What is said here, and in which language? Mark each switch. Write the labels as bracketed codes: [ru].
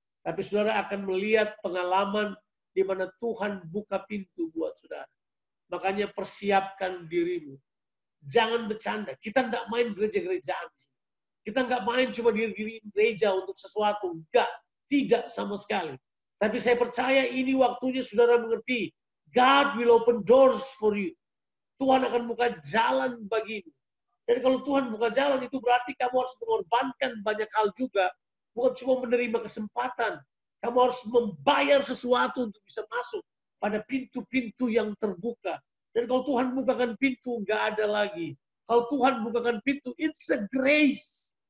[id] Tapi saudara akan melihat pengalaman di mana Tuhan buka pintu buat saudara. Makanya persiapkan dirimu. Jangan bercanda. Kita nggak main gereja-gerejaan. Kita nggak main cuma diri gereja untuk sesuatu. Enggak. Tidak sama sekali. Tapi saya percaya ini waktunya saudara mengerti. [en] God will open doors for you. [id] Tuhan akan buka jalan bagimu. Dan kalau Tuhan buka jalan itu berarti kamu harus mengorbankan banyak hal juga. Bukan cuma menerima kesempatan. Kamu harus membayar sesuatu untuk bisa masuk pada pintu-pintu yang terbuka. Dan kalau Tuhan bukakan pintu, nggak ada lagi. Kalau Tuhan bukakan pintu, [en] it's a grace.